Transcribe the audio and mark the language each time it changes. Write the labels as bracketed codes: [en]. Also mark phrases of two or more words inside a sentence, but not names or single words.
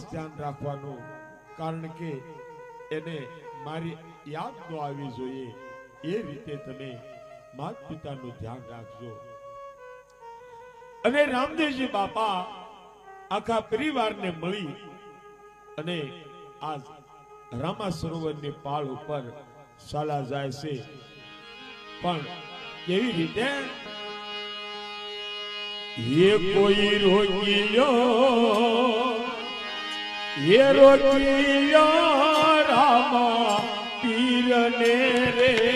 [gu] ધ્યાન રાખવાનું, કારણ કે એને મારી યાદ ન આવી જોઈએ એ રીતે તમે માત પિતાનું ધ્યાન રાખજો. અને રામદેવજી બાપા આખા પરિવારને મળી અને આજ રામા સરોવરની પાળ ઉપર ચાલા જાય છે. પણ કેવી રીતે? [raj] ये कोई रोकियो, ये रोकियो रामा पीर ने रे.